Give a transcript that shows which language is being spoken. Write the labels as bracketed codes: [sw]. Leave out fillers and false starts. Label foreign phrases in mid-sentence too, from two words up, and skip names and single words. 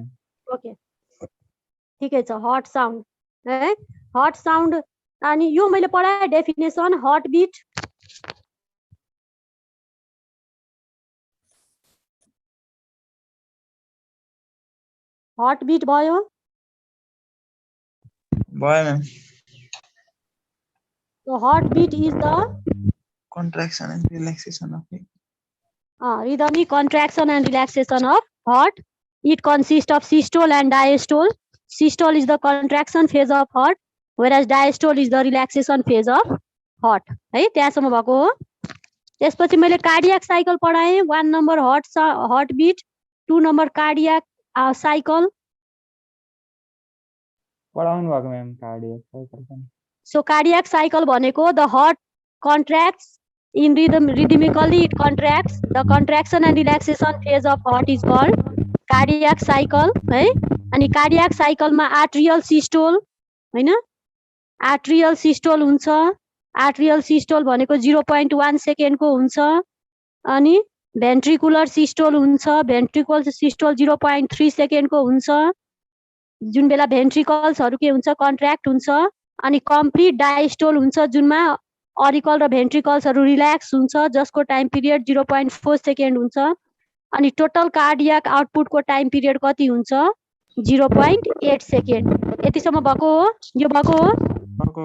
[ne] ओके ठिकै छ [en] heart sound [ne] है [en] heart sound [ne] अनि यो मैले पढाएँ [en] definition heart beat heart beat [ne] भयो भयो म्याम [en] So heartbeat is the contraction and relaxation of rhythmic contraction and relaxation of heart. It consists of systole and diastole. Systole is the contraction phase of heart, whereas diastole is the relaxation phase of heart. [ne] है त्यहाँसम्म भएको हो त्यसपछि मैले [en] cardiac cycle [ne] पढाएँ 1 नम्बर [en] heart beat [ne] 2 नम्बर [en] cardiac cycle [ne] पढाउनु भएको म्याम [en] cardiac cycle [ne] पनि [en] So cardiac cycle भनेको the heart contracts in rhythmically it contracts. The contraction and relaxation phase of heart is called cardiac cycle [ne] है अनि [en] cardiac cycle मा atrial systole हैन atrial systole [ne] हुन्छ [en] atrial systole [ne] भनेको 0.1 सेकेन्ड को हुन्छ अनि [en] ventricular systole [ne] हुन्छ [en] ventricular systole [ne] 0.3 सेकेन्ड को हुन्छ जुन बेला भेन्ट्रिकल्सहरु के हुन्छ कन्ट्र्याक्ट हुन्छ अनि [en] complete diastole [ne] हुन्छ जुनमा अरिकल र भेन्ट्रिकल्सहरु रिल्याक्स हुन्छ जसको [en] time period [ne] 0.4 सेकेन्ड हुन्छ अनि [en] total cardiac outputको time period [ne] कति हुन्छ 0.8 सेकेन्ड यतिसम्म भएको हो यो भएको हो